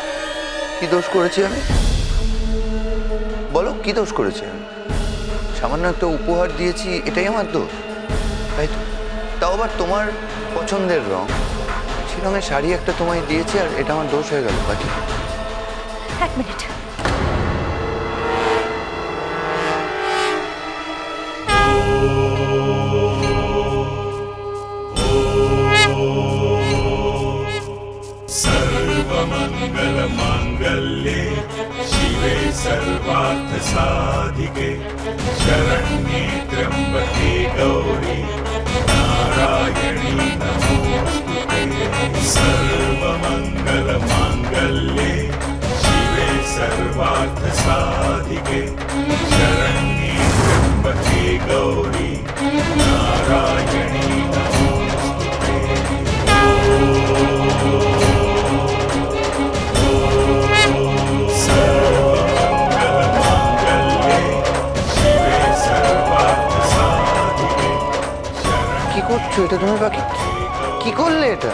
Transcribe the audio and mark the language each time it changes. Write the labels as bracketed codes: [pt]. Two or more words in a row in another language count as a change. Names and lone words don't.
[bn] কি দোষ করেছি আমি? বলো, কি দোষ করেছি আমি? সামান্য একটা উপহার দিয়েছি, এটাই আমার দোষ? তাই তো, তাও আবার তোমার পছন্দের রং। সে রঙের শাড়ি একটা তোমায় দিয়েছি, আর এটা আমার দোষ হয়ে গেল পাখি? এক মিনিট। [sa] सर्वमंगल मांगल्ये शिवे सर्वार्थ साधिके शरण्ये त्र्यंबके गौरी नारायणी नमोस्तुते। सर्वमंगल मांगल्ये शिवे सर्वार्थ साधिके शरण्ये त्र्यंबके गौरी नारायणी नमोस्तुते। [bn] কি করছো এটা তুমি পাখি? কি করলে এটা?